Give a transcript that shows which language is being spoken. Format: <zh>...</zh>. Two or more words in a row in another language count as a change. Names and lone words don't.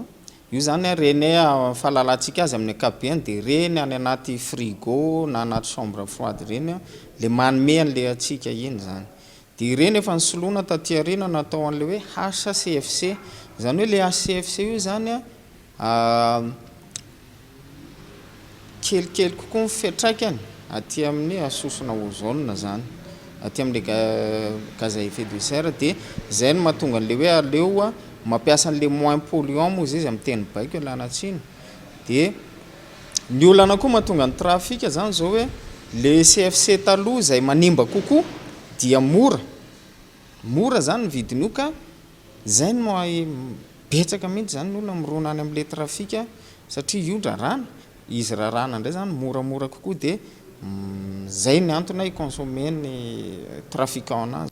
<mg>Io zany reny fahalalantsika azy amin'ny ankapobeny dia reny any anaty frigo na anaty</mg> <fr>chambre froide</fr> <mg>reny le manome an'le atsika iny zany. Dia ireny efa nisoloana taty aoriana natao an'le hoe HCFC. Zany hoe le HCFC io zany kelikely kokoa ny fiantraikany aty amin'ny sosona ozone zany, aty amin'le</mg> <fr>gaz à effet de serre</fr> <mg>dia izay no mahatonga an'le hoe aleo mampiasa an'le</mg> <fr>moins polluant</fr> <mg>moa izy amin'ny teny baiko lanatsiny. Dia ny olana koa mahatonga ny trafika zany zao hoe le CFC taloha izay manimba kokoa dia mora zany ny vidiny io ka izay no betsaka mihitsy zany ny olona mirona any amin'le trafika satria io rarana, izy rarana indray zany moramora kokoa dia zay ny antony ikonsome ny trafiquant anazy.</mg>